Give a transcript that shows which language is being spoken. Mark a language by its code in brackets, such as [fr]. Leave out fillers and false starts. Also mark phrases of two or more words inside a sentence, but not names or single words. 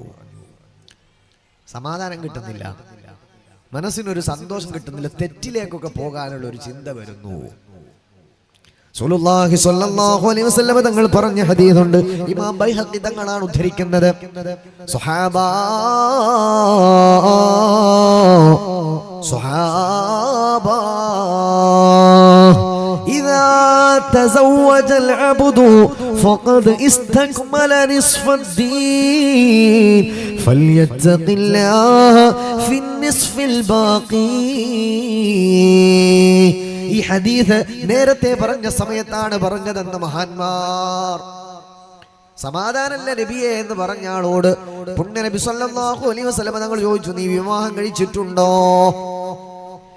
[ml] സമാധാനം കിട്ടുന്നില്ല, മനസ്സിനൊരു സന്തോഷം കിട്ടുന്നില്ല, തെറ്റിലേക്കൊക്കെ പോകാനുള്ള ഒരു ചിന്ത വരുന്നു. [ar] رسول الله صلى الله عليه وسلم [ml] തങ്ങൾ പറഞ്ഞ ഹദീസുണ്ട്. ഇമാം ബൈഹഖി തങ്ങളാണ് ഉദ്ധരിക്കുന്നത്. [ar] സ്വഹാബാ إذا تزوج العبد فقد استكمل نصف الدين فليتق الله في النصف الباقي. [ml] ഈ ഹദീസ് നേരത്തെ പറഞ്ഞ സമയത്താണ് പറഞ്ഞതെന്ന് മഹാന്മാർ. സമാധാനല്ല നബിയെ എന്ന് പറഞ്ഞ ആളോട് പുണ്യ നബി [ar] صلى الله عليه وسلم [ml] തങ്ങൾ ചോദിച്ചു, നീ വിവാഹം കഴിച്ചിട്ടുണ്ടോ?